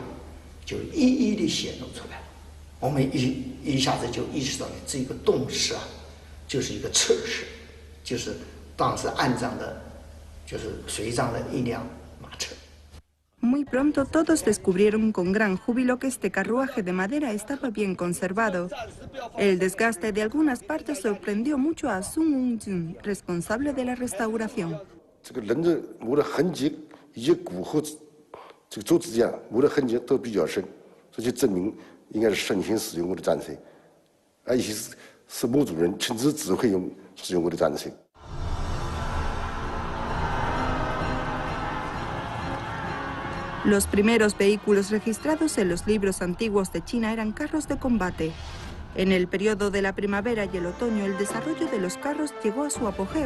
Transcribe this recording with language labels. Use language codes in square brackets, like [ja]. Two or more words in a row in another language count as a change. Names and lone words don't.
[zh] 就一一的显露出来，我们一下子就意识到了，这个动势啊，就是一个侧势，就是当时安葬的，就是随葬的一辆马车。 [es] Muy pronto todos descubrieron con gran júbilo que este carruaje de madera estaba bien conservado. El desgaste de algunas partes sorprendió mucho a Sun Wongjun, responsable de la restauración. [zh] 这个人的磨的痕迹以及骨后这个桌子架磨的痕迹都比较深，这就证明应该是慎行使用过的战车，而且是墓主人亲自指挥使用过的战车。 [es] Los primeros vehículos registrados en los libros antiguos de China eran carros de combate. En el periodo de la primavera y el otoño el desarrollo de los carros llegó a su apogeo.